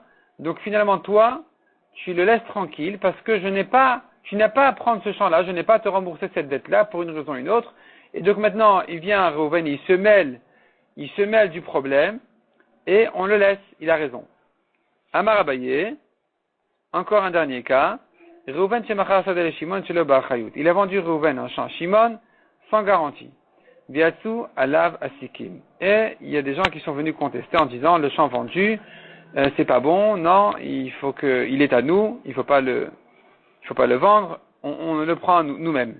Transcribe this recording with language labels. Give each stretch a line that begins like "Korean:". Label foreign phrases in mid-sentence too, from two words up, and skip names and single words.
French: Donc finalement, toi, tu le laisses tranquille parce que tu n'as pas à prendre ce champ-là, je n'ai pas à te rembourser cette dette-là pour une raison ou une autre. Et donc maintenant, il vient à Reuven, il se mêle du problème et on le laisse, il a raison. Amar Abaye, encore un dernier cas.
Hebrew: ראובן שמכר שדה שמעון שלא באחריות.
French: Il a vendu Reuven un champ à Shimon sans garantie.
Hebrew: ויצאו עליו עסיקים.
French: Et il y a des gens qui sont venus contester en disant le champ vendu, c'est pas bon, non, il est à nous, il faut pas le vendre, on le prend nous-mêmes.